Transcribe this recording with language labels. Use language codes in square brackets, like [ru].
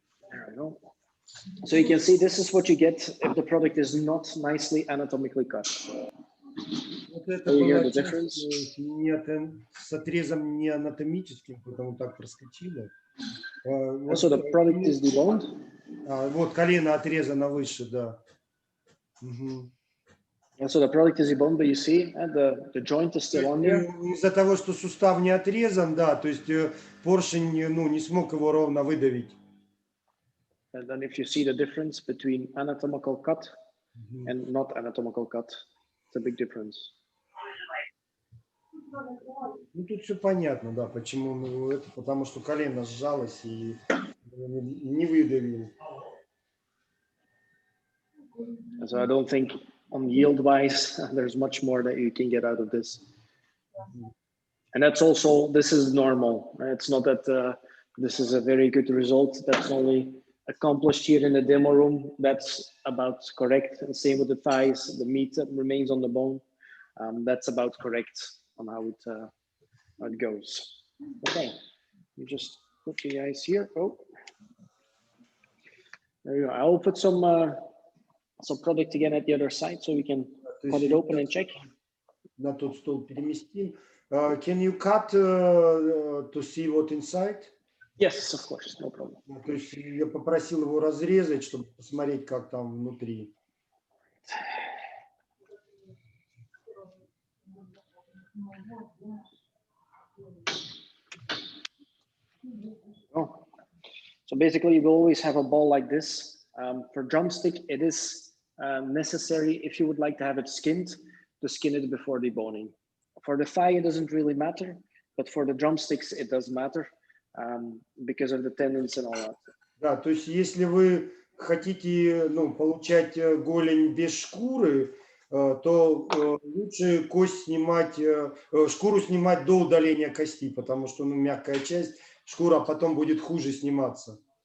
[en] There we go. So you can see this is what you get if the product is not nicely anatomically cut. [ru] Вот это [en] You hear [ru] была [en] the difference? [ru] с отрезом не анатомическим, потому так проскочило. Вот, [en] So the product is deboned. [ru] Вот колено отрезано выше, да. [en] And so the product is deboned, but you see the joint is still on there. [ru] Из-за того, что сустав не отрезан, да, то есть поршень не смог его ровно выдавить. [en] And then if you see the difference between anatomical cut and not anatomical cut, it's a big difference. [ru] Ну, тут все понятно, да, почему это, потому что колено сжалось и не выдавил. [en] So I don't think on yield-wise, there's much more that you can get out of this. And that's also, this is normal. It's not that this is a very good result. That's only accomplished here in the demo room. That's about correct. And same with the thighs, the meat that remains on the bone. That's about correct on how it goes. Okay, you just put the eyes here. Oh, there you go. I will put some product again at the other side so we can cut it open and check. [ru] На тот стол переместим. [en] Can you cut to see what inside? Yes, of course, no problem. [ru] То есть я попросил его разрезать, чтобы посмотреть, как там внутри. Oh. [en] So basically, you will always have a ball like this. For drumstick, it is necessary, if you would like to have it skinned, to skin it before deboning. For the thigh, it doesn't really matter, but for the drumsticks, it does matter because of the tendons and all that. [ru] Да, то есть если вы хотите получать голень без шкуры, то лучше кость снимать, шкуру снимать до удаления кости, потому что мягкая часть, шкура потом будет хуже сниматься.